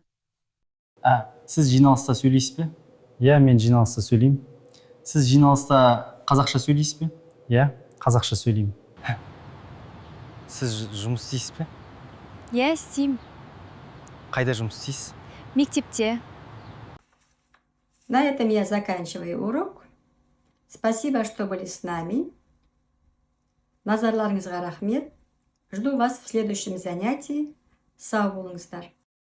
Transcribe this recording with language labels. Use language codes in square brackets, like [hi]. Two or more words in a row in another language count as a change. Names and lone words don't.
[kk] Сіз жиналыста сөйлейсіз бе? Иә, мен жиналыста сөйлеймін. Сіз жиналыста қазақша сөйлейсіз бе? Иә, қазақша сөйлеймін. Сіз жұмыс істейсіз бе? Иә, істеймін. Қайда жұмыс істейсіз? Мектепте. [ru] На этом я заканчиваю урок. Спасибо, что были с нами. [kk] Назарларыңызға рахмет. [ru] Жду вас в следующем занятии. [kk] Сау болыңыздар.